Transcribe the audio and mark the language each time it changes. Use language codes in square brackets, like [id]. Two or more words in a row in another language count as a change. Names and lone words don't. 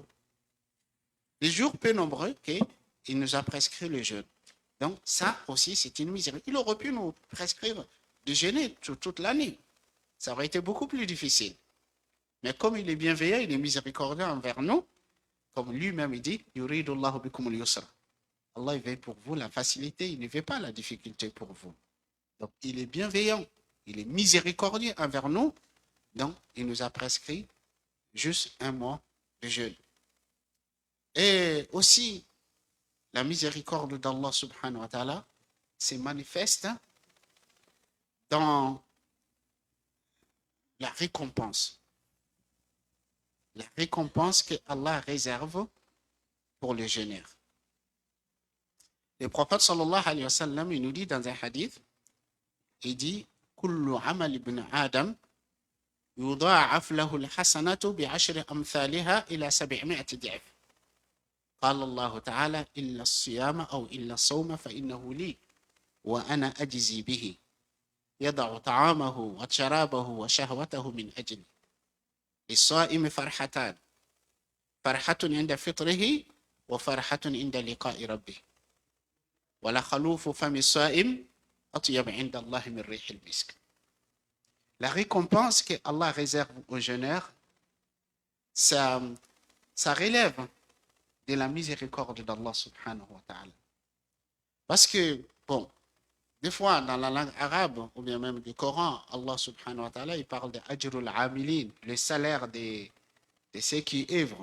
[fr] Des jours peu nombreux qu'il nous a prescrit le jeûne. Donc, ça aussi, c'est une misère. Il aurait pu nous prescrire de jeûner toute l'année. Ça aurait été beaucoup plus difficile. Mais comme il est bienveillant, il est miséricordieux envers nous, comme lui-même il dit, [ar] يريد الله بكم اليسر. [fr] Allah il veut pour vous la facilité, il ne veut pas la difficulté pour vous. Donc, il est bienveillant, il est miséricordieux envers nous. Donc, il nous a prescrit juste un mois de jeûne. Et aussi, la miséricorde d'Allah [ar] سبحانه وتعالى [fr] se manifeste dans la récompense. La récompense que Allah réserve pour les jeûneurs. Le prophète [ar] صلى الله عليه وسلم, [fr] il nous dit dans un hadith, il dit [ar] كل عمل ابن آدم يضاعف له الحسنة بعشر أمثالها إلى 700 ضعف. قال الله تعالى إلا الصيام أو إلا الصوم فإنه لي وأنا أجزي به يضع طعامه وشرابه وشهوته من أجلي للصائم فرحتان فرحة عند فطره وفرحة عند لقاء ربه ولخلوف فم الصائم أطيب عند الله من ريح المسك. [fr] La récompense que Allah réserve aux jeûneurs, ça relève de la miséricorde d'Allah [ar] سبحانه وتعالى. [fr] Parce que, bon, des fois, dans la langue arabe, ou bien même du Coran, Allah [ar] سبحانه وتعالى, [fr] il parle de [ar] أجر العاملين, [fr] le salaire de ceux qui œuvrent.